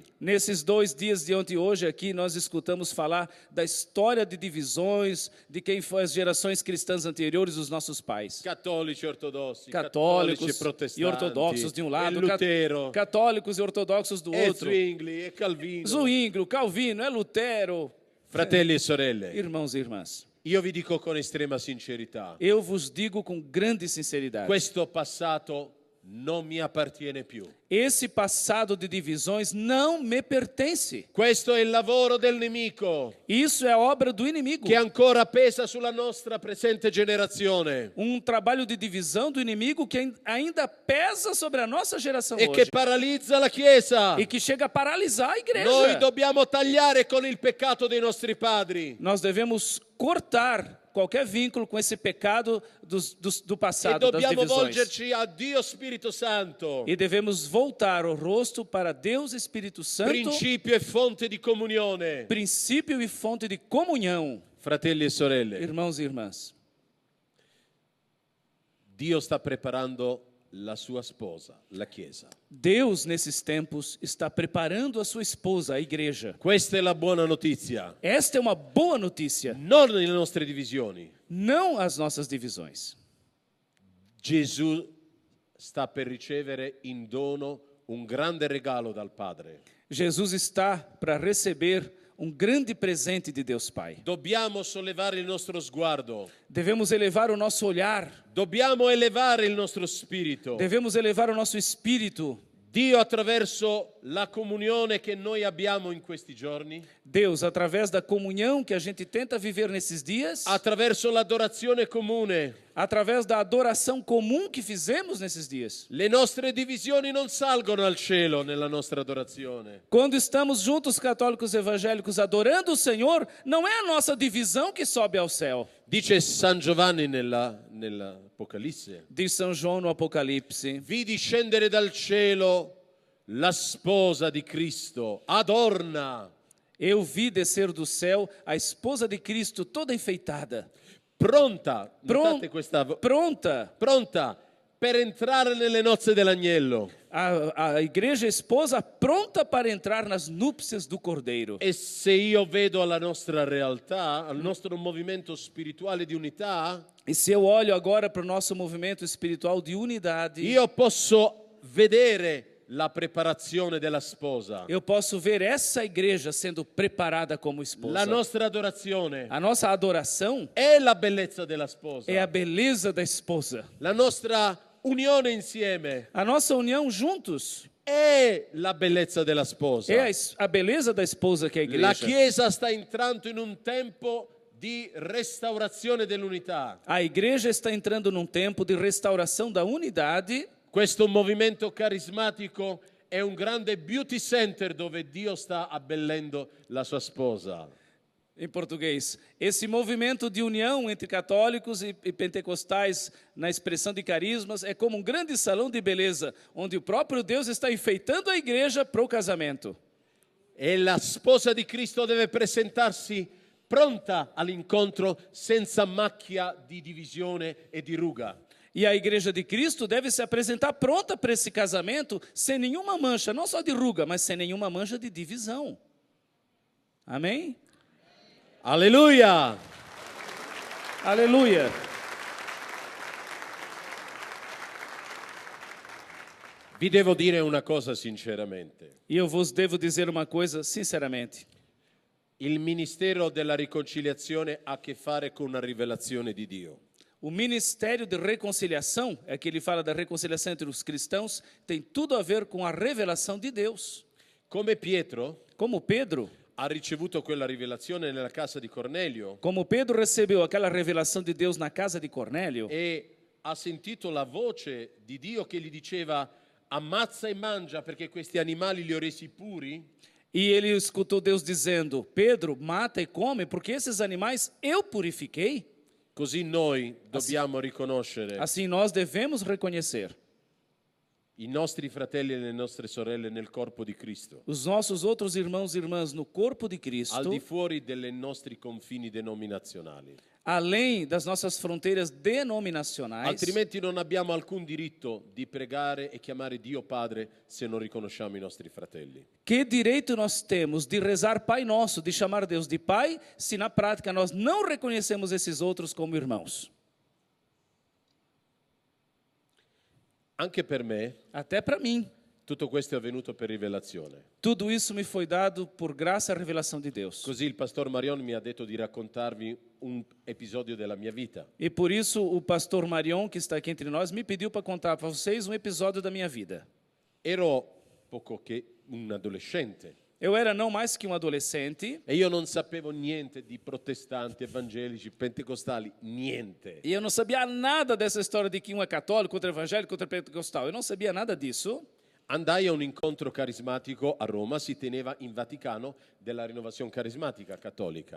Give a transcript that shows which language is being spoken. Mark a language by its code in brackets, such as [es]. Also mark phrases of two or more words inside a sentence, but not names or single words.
[pt] Nesses 2 dias de ontem e hoje aqui, nós escutamos falar da história de divisões, de quem foi as gerações cristãs anteriores, os nossos pais. [it] Cattolici e ortodossi, [pt] Católicos [it] e protestanti, [pt] e ortodoxos de um lado, e Lutero, católicos e ortodoxos do e outro. [it] Zwingli, e Calvino. [pt] Zwingli, Calvino, é Lutero. [it] Fratelli e sorelle, [pt] Irmãos e irmãs, [it] io vi dico con estrema sincerità, [pt] eu vos digo com grande sinceridade: [it] questo passato non mi appartiene più. [pt] esse passado de divisões não me pertence. [it] Questo è il lavoro del nemico [pt] Isso é obra do inimigo. [it] che ancora pesa sulla nostra presente generazione [pt] Trabalho de divisão do inimigo que ainda pesa sobre a nossa geração [it] e che [pt] hoje [it] paralizza la Chiesa. [pt] e que chega a paralisar a igreja. [it] Noi dobbiamo tagliare con il peccato dei nostri padri [pt] Nós devemos cortar qualquer vínculo com esse pecado do [it] e [pt] passado, das [it] dobbiamo [pt] divisões. [it] volgerci a Dio Spirito Santo, [pt] E devemos voltar o rosto para Deus Espírito Santo, [it] principio e fonte di comunione. [pt] princípio e fonte de comunhão. [it] Fratelli e sorelle, [pt] Irmãos e irmãs, [it] Dio sta preparando la sua sposa, la Chiesa. [pt] Deus nesses tempos está preparando a sua esposa, a igreja. [it] Questa è la buona notizia, [pt] Esta é uma boa notícia, [it] non le nostre divisioni. [pt] não as nossas divisões. [it] Gesù sta per ricevere in dono un grande regalo dal Padre. [pt] Jesus está para receber grande presente de Deus Pai. [it] Dobbiamo sollevare il nostro sguardo, [pt] Devemos elevar o nosso olhar, [it] dobbiamo elevare il nostro spirito. [pt] devemos elevar o nosso espírito. [it] Dio, attraverso la comunione che noi abbiamo in questi giorni, [pt] Deus, através da comunhão que a gente tenta viver nesses dias, [it] attraverso l'adorazione comune, [pt] através da adoração comum que fizemos nesses dias. [it] le nostre divisioni non salgono al cielo nella nostra adorazione. [pt] Quando estamos juntos, católicos evangélicos, adorando o Senhor, não é a nossa divisão que sobe ao céu. [it] Dice San Giovanni nell'Apocalisse: [pt] Diz São João no Apocalipse: [it] vidi scendere dal cielo la sposa di Cristo, adorna, [pt] eu vi descer do céu a esposa de Cristo toda enfeitada, [it] pronta, notate questa, [pt] pronta. [it] pronta per entrare nelle nozze dell'agnello. [pt] A igreja esposa pronta para entrar nas núpcias do Cordeiro. [it] E se io vedo la nostra realtà, al nostro movimento spirituale di unità, [pt] E se eu olho agora para o nosso movimento espiritual de unidade, [it] io posso vedere la preparazione della sposa. [pt] eu posso ver essa igreja sendo preparada como esposa. [it] La nostra adorazione [pt] A nossa adoração [it] è la bellezza della sposa. [pt] é a beleza da esposa. [it] La nostra unione insieme [pt] A nossa união juntos [it] è la bellezza della sposa. [pt] é a beleza da esposa que é a [it] La [pt] igreja. [it] Chiesa sta entrando in un tempo di restaurazione dell'unità. [pt] A igreja está entrando num tempo de restauração da unidade. [it] Questo movimento carismatico è un grande [en] beauty center [it] dove Dio sta abbellendo la sua sposa. [pt] Em português, esse movimento de união entre católicos e pentecostais na expressão de carismas é como um grande salão de beleza, onde o próprio Deus está enfeitando a igreja para o casamento. [it] E la sposa di Cristo deve presentarsi pronta all'incontro senza macchia di divisione e di ruga. [pt] E a igreja de Cristo deve se apresentar pronta para esse casamento, sem nenhuma mancha, não só de ruga, mas sem nenhuma mancha de divisão. Amém? [it] Alleluia! [pt] Aleluia! [it] Vi devo dire una cosa sinceramente. [pt] E eu vos devo dizer uma coisa sinceramente. [it] Il ministero della riconciliazione ha a che fare con una rivelazione di Dio. [pt] O ministério de reconciliação, é que ele fala da reconciliação entre os cristãos, tem tudo a ver com a revelação de Deus. [it] Come Pietro [pt] Como Pedro [it] quella rivelazione nella casa di Cornelio [pt] Como Pedro recebeu aquela revelação de Deus na casa de Cornélio [it] e ha sentito la voce di Dio che gli diceva ammazza e mangia perché questi animali li ho resi puri, [pt] e ele escutou Deus dizendo: Pedro, mata e come, porque esses animais eu purifiquei. [it] così noi dobbiamo riconoscere [pt] Assim nós devemos reconhecer [it] i nostri fratelli e le nostre sorelle nel corpo di Cristo, [pt] os nossos outros irmãos e irmãs no corpo de [it] al [pt] Cristo, [it] di fuori dei nostri confini denominazionali. [pt] além das nossas fronteiras denominacionais. [it] Altrimenti non abbiamo alcun diritto di pregare e chiamare Dio Padre se non riconosciamo i nostri fratelli. [pt] Que direito nós temos de rezar Pai Nosso, de chamar Deus de Pai, se na prática nós não reconhecemos esses outros como irmãos? [it] Anche per me, [pt] Até para mim, [it] Tutto questo è avvenuto per rivelazione. [pt] Tudo isso me foi dado por graça e revelação de Deus. [it] Così il pastor Marion mi ha detto di raccontarvi un episodio della mia vita. [pt] E por isso o pastor Marion, que está aqui entre nós, me pediu para contar para vocês um episódio da minha vida. [it] Ero poco che un adolescente [pt] Eu era não mais que um adolescente [it] e io non sapevo niente di protestanti, evangelici, pentecostali, niente. [pt] e eu não sabia nada dessa história de que um é católico, outro é evangélico, outro é pentecostal. Eu não sabia nada disso. [it] Andai a un incontro carismatico a Roma, si teneva in Vaticano della rinnovazione carismatica cattolica.